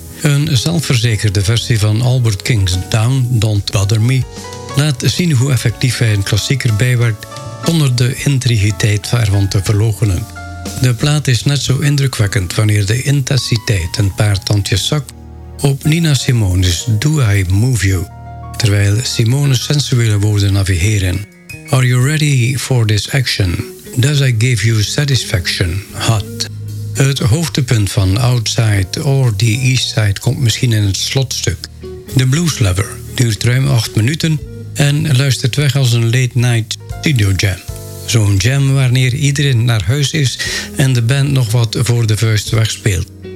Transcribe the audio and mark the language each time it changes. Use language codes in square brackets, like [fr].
[nl] Een zelfverzekerde versie van Albert King's Down, Don't Bother Me laat zien hoe effectief hij een klassieker bijwerkt zonder de intrigiteit ervan te verloochenen. De plaat is net zo indrukwekkend wanneer de intensiteit een paar tandjes zakt op Nina Simone's Do I Move You, terwijl Simone sensuele woorden navigeren. [en] Are you ready for this action? Does I give you satisfaction? Hot. [nl] Het hoogtepunt van Outside or the East Side komt misschien in het slotstuk. The Blues Lover duurt ruim 8 minuten en luistert weg als een late night studio jam. Zo'n jam wanneer iedereen naar huis is en de band nog wat voor de vuist wegspeelt.